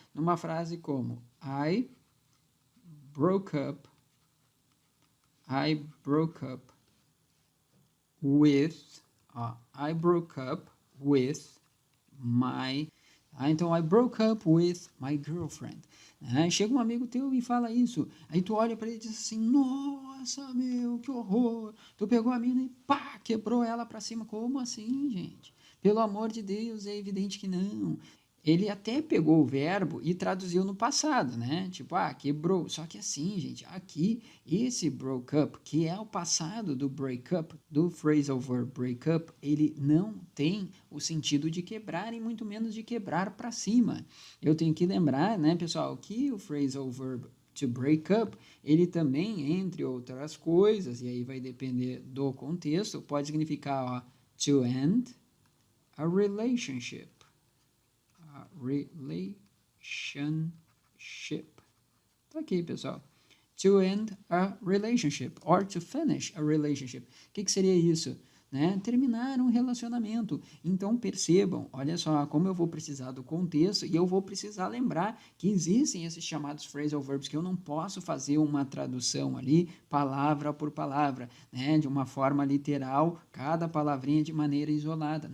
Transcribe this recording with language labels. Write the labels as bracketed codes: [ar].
[pt] Numa frase como [en] broke up, I broke up with, I broke up with my, [pt] então [en] I broke up with my girlfriend. [pt] Chega um amigo teu e fala isso, aí tu olha para ele e diz assim, nossa, meu, que horror, tu pegou a mina e pá, quebrou ela para cima. Como assim, gente? Pelo amor de Deus, é evidente que não. Ele até pegou o verbo e traduziu no passado, né? Tipo, quebrou. Só que assim, gente, aqui, esse broke up, que é o passado do break up, do phrasal verb break up, ele não tem o sentido de quebrar e muito menos de quebrar para cima. Eu tenho que lembrar, né, pessoal, que o phrasal verb to break up, ele também, entre outras coisas, e aí vai depender do contexto, pode significar, ó, [en] to end a relationship. A relationship. [pt] Tá aqui, pessoal. [en] to end a relationship or to finish a relationship. [pt] O que seria isso? Né? Terminar um relacionamento. Então percebam, olha só, como eu vou precisar do contexto e eu vou precisar lembrar que existem esses chamados phrasal verbs que eu não posso fazer uma tradução ali, palavra por palavra, né? De uma forma literal, cada palavrinha de maneira isolada.